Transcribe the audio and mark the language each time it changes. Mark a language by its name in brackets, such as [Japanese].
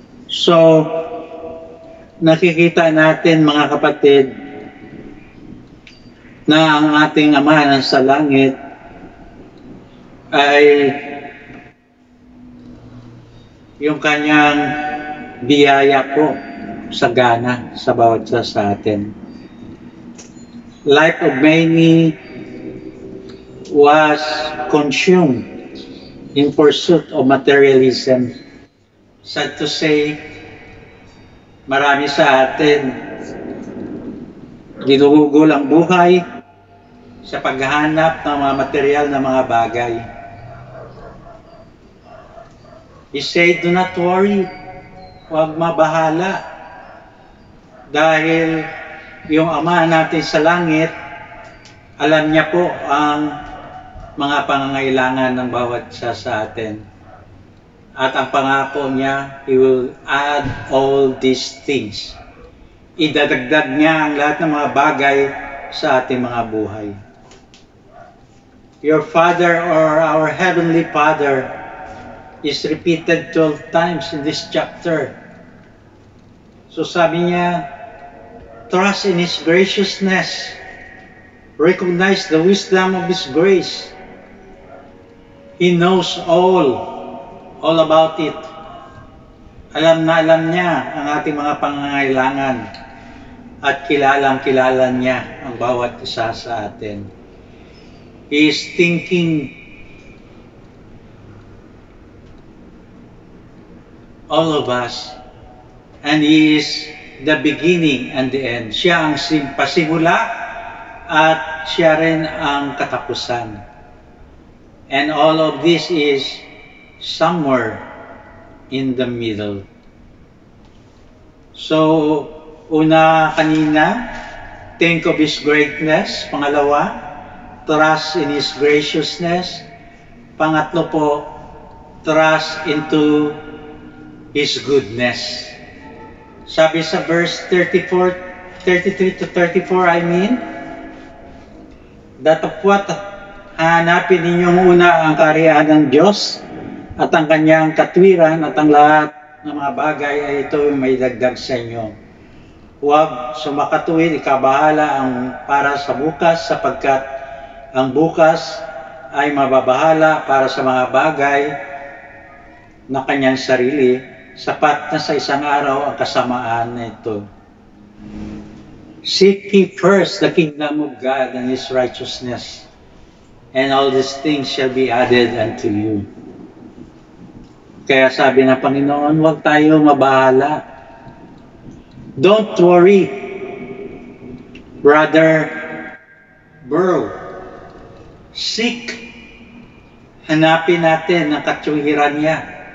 [Filipino] So, nakikita natin mga kapatid na ang ating Ama na sa langit ay yung kanyang biyaya po sagana sa bawat isa sa atin. [English] Life of many was consumed in pursuit of materialism. Sad to say, [Filipino] marami sa atin ginugugol ang buhay sa paghahanap ng mga material na mga bagay. [English] He said, do not worry, [Filipino] huwag mabahala, dahil yung Ama natin sa langit, alam niya po ang mga pangangailangan ng bawat isa sa atin. At ang pangako niya, [English] He will add all these things. [Filipino] Idadagdag niya ang lahat ng mga bagay sa ating mga buhay. [English] Your Father or our Heavenly Father is repeated 12 times in this chapter. So [Filipino] sabi niya, [English] trust in His graciousness. Recognize the wisdom of His grace. He knows all about it. [Filipino] Alam na alam niya ang ating mga pangangailangan at kilalang-kilala niya ang bawat isa sa atin. [English] He is thinking all of us, and He is the beginning and the end. [Filipino] Siya ang pasimula at siya rin ang katapusan. [English] And all of this is somewhere in the middle. So, [Filipino] una kanina, [English] think of His greatness. [Filipino] Pangalawa, [English] trust in His graciousness. [Filipino] Pangatlo po, [English] trust into His goodness. [Filipino] Sabi sa verse 33 to 34, datapwat hanapin ninyong una ang kaharian ng Diyos at ang kanyang katwiran at ang lahat ng mga bagay ay ito may dagdag sa inyo. Huwag sumakatuwid, ikabahala ang para sa bukas sapagkat ang bukas ay mababahala para sa mga bagay na kanyang sarili, sapat na sa isang araw ang kasamaan na ito. [English] Seek ye first the kingdom of God and His righteousness, and all these things shall be added unto you. [Filipino] Kaya sabi ng Panginoon, huwag tayo mabahala. [English] Don't worry, brother, bro. Seek. [Filipino] Hanapin natin ang katwiran niya.